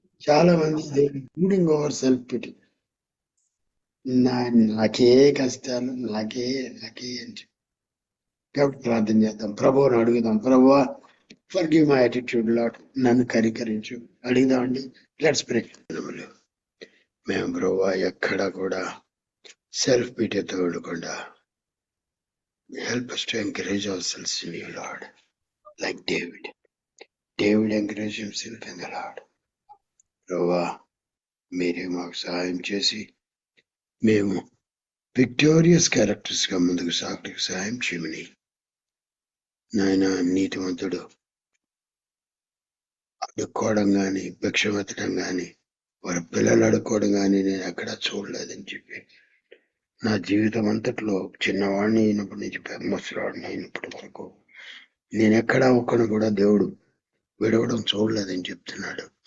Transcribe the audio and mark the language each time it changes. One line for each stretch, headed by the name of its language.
Telugu: చాలా మంది including over self pity. నాకే కష్టాలు, నాకే అని. కాబట్టి ప్రార్థన చేద్దాం, ప్రభువుని అడుగుదాం. ప్రభువా,
English: forgive my attitude lord,
Telugu: నన్ను కరికరించు అడుగుదామండి.
English: Let's pray.
Telugu: మేము ప్రభువా ఎక్కడ కూడా సెల్ఫ్ పిటీతో ఉండకుండా
English: help us to encourage ourselves in you, Lord, like David encouraged himself in the Lord.
Telugu: ప్రభువా, మీరే మాకు సహాయం చేసి మేము విక్టోరియస్ క్యారెక్టర్స్ గా ముందుకు సాగడానికి సహాయం చేయమని. నాయన, నీతిమంతుడు అడుక్కోవడం గాని, భిక్షమెత్తడం గాని, వారి పిల్లలు అడుక్కోవడం గాని నేను ఎక్కడా చూడలేదని చెప్పి, నా జీవితం అంతట్లో చిన్నవాడిని అయినప్పటి నుంచి ముసలివాడిని అయినప్పటి వరకు నేను ఎక్కడా ఒక్కను కూడా దేవుడు విడవడం చూడలేదని చెప్తున్నాడు.